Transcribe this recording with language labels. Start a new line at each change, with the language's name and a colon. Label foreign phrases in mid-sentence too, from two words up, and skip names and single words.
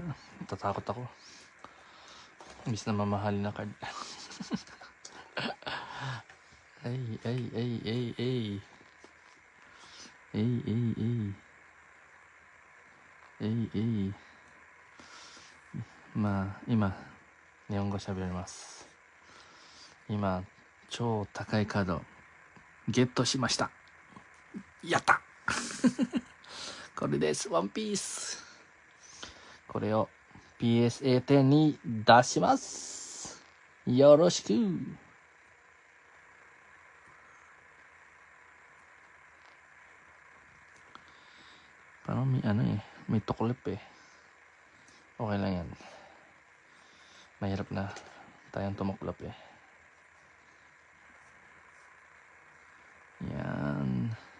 Filipino: Tatakot ako. Imbis na mamahal na card. Ay.
Japanese: Ima, 日本語喋ります。今、超高いカード、ゲットしました。やったこれです。ワンピース。これを PSA 10に出します。よろしく。
Filipino: Parang may ano eh, may tuklip eh. Okay lang yan. Mahirap na tayong tumuklap eh. Yan.